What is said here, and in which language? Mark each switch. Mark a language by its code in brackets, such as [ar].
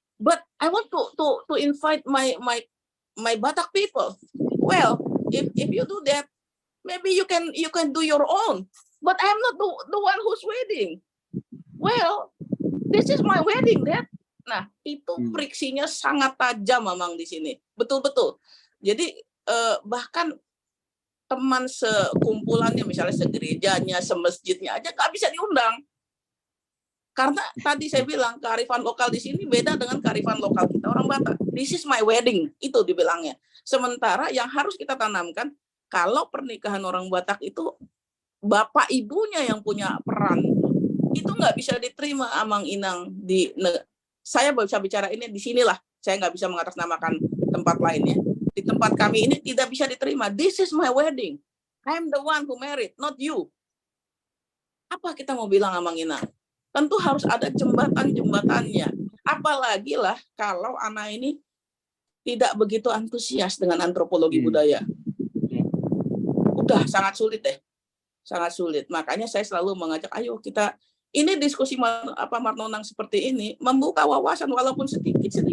[en] But I want to invite my Batak people. Well, if you do that, maybe you can do your own. But I'm not the one who's wedding. Well, this is my wedding, Dad. [id] Nah, itu friksinya sangat tajam, Amang, di sini. Betul-betul. Jadi bahkan teman sekumpulannya, misalnya segerejanya, semasjidnya aja nggak bisa diundang. Karena tadi saya bilang kearifan lokal di sini beda dengan kearifan lokal kita orang Batak. [en] This is my wedding, [id] itu dibilangnya. Sementara yang harus kita tanamkan, kalau pernikahan orang Batak itu bapak ibunya yang punya peran, itu nggak bisa diterima, Amang Inang. Saya bisa bicara ini di sinilah, saya nggak bisa mengatasnamakan tempat lainnya. Di tempat kami ini tidak bisa diterima. [en] This is my wedding. I'm the one who married, not you. [id] Apa kita mau bilang, Amang Inang? Tentu harus ada jembatan-jembatannya. Apalagi lah kalau anak ini tidak begitu antusias dengan antropologi budaya. Udah sangat sulit deh. Sangat sulit. Makanya saya selalu mengajak, ayo kita, ini diskusi Marnonang seperti ini, membuka wawasan walaupun sedikit.